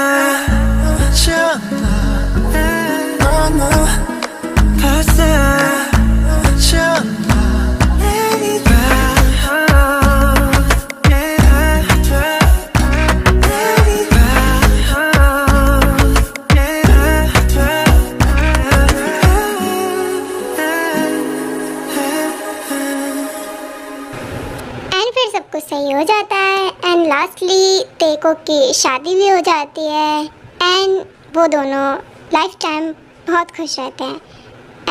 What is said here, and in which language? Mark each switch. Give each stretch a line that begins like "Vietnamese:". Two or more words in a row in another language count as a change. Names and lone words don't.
Korean: 졌나 너 벌써 졌나 내리 봐 내리 봐
Hindi: एंड फिर सब कुछ सही हो जाता है एंड लास्टली तेको की शादी भी हो जाती है एंड वो दोनों
English: life time
Hindi: बहुत खुश रहते हैं।